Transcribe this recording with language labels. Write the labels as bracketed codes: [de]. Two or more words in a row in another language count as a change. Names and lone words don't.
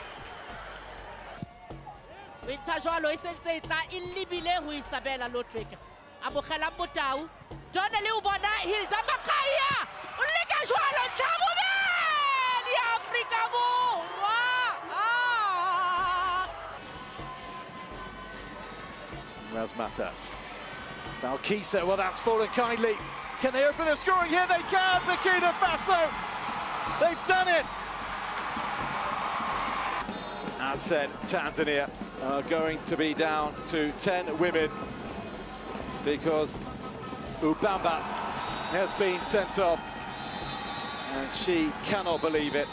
[st] o ntsha jwalo e sentse e tla e lebile ho Isabella Lodwick amogela Motau Jonele o bona Hilda Makaya o leka jwalo tlhabobedi ya Afrika Borwa Razmata. Balkisa, [en] well, that's fallen kindly. Can they open the scoring here? They can! Burkina Faso! They've done it! As said, Tanzania are going to be down to 10 women because Ubamba has been sent off and she cannot believe it.